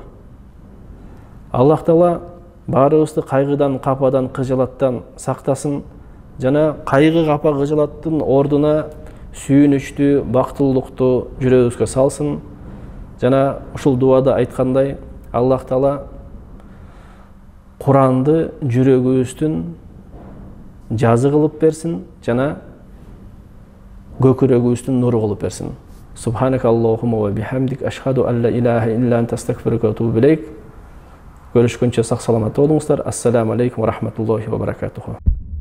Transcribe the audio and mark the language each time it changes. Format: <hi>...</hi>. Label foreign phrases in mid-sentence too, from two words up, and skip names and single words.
<ky>Аллах Таала баарыбызды кайгыдан, кападан, кыжалаттан сактасын, жана кайгы капа кыжалаттын ордуна сүйүнүчтү, бактылуулукту жүрөгүбүзгө салсын. Жана ушул дуада айткандай, Аллах Таала Куранды жүрөгүбүздүн жазы кылып берсин, жана көкүрөгүбүздүн нуру кылып берсин.</ky> <ar>سبحانك اللهم وبحمدك أشهد أن لا إله إلا أنت أستغفرك وأتوب إليك.</ar> <ky>Görüşкөнчө сак саламат болуңуздар.</ky> <ar>السلام عليكم ورحمة الله وبركاته.</ar>